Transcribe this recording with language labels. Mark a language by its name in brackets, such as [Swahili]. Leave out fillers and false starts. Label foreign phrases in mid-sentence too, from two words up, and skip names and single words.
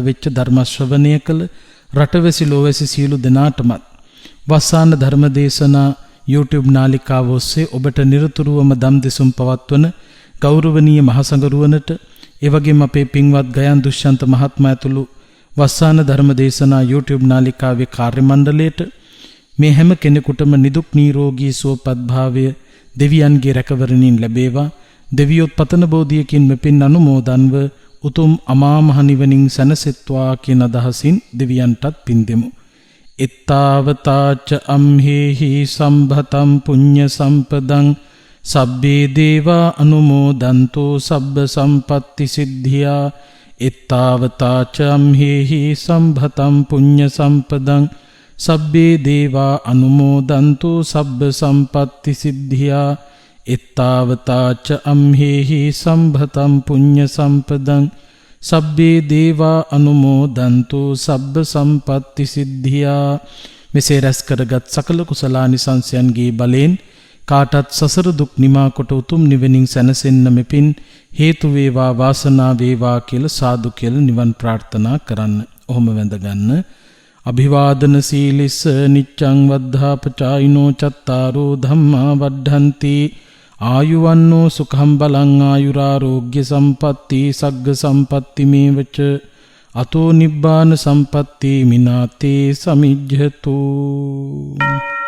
[Sinhala] වෙච්ච ධර්ම ශ්‍රවණය කළ රටවැසි ලෝවැසි සියලු දෙනාටමත් වස්සාන ධර්මදේශනා YouTube නාලිකාව ඔස්සේ ඔබට නිරතුරුවම දම් දෙසුම් පවත්වන ගෞරවනීය මහසඟරුවනට, ඒ වගේම අපේ පින්වත් ගයන් දුෂ්‍යන්ත මහත්මයා ඇතුළු වස්සාන ධර්මදේශනා YouTube නාලිකාවේ කාර්ය මණ්ඩලයට, මේ හැම කෙනෙකුටම නිදුක් නිරෝගී සුවපත් භාවය දෙවියන්ගේ රැකවරණින් ලැබේවා. දෙවියොත් පතන බෝධියකින් මෙපින් අනුමෝදන්ව උතුම් අමා මහ නිවනින් සැනසෙත්වා කියන අදහසින් දෙවියන්ටත් පින් දෙමු. [Pali] එත්තාවතාච අම්හෙහි සම්භතම් පුඤ්ඤ සම්පදං සබ්බේ දේවා අනුමෝදන්තෝ සබ්බ සම්පත්ති සිද්ධියා. එත්තාවතාච අම්හෙහි සම්භතම් පුඤ්ඤ සම්පදං සබ්බේ දේවා අනුමෝදන්තෝ සබ්බ සම්පත්ති සිද්ධියා. එත්තාවතාච අම්හෙහි සම්භතම් පුඤ්ඤ සම්පදං සබ්බේ දේවා අනුමෝදන්තෝ සබ්බ සම්පත්ති සිද්ධියා. [Sinhala] මෙසේ රැස් කරගත් සකල කුසලානිසංසයන්ගේ බලෙන් කාටත් සසර දුක් නිමා කොට උතුම් නිවනින් සැනසෙන්න මෙපින් හේතු වේවා, වාසනාව වේවා කියලා සාදු කියලා නිවන් ප්‍රාර්ථනා කරන්න. ඔහොම වැඳගන්න. [Pali] අභිවාදන සීලිස්ස නිච්ඡං වද්ධාපචායිනෝ චත්තාරෝ ධම්මා වඩ්ඩන්ති ආයුවන්නෝ සුඛං බලං ආයුරාෝග්‍ය සම්පatti සග්ග සම්පatti මේවච අතෝ නිබ්බාන සම්පatti මිනාතේ සමිජ්ජතු.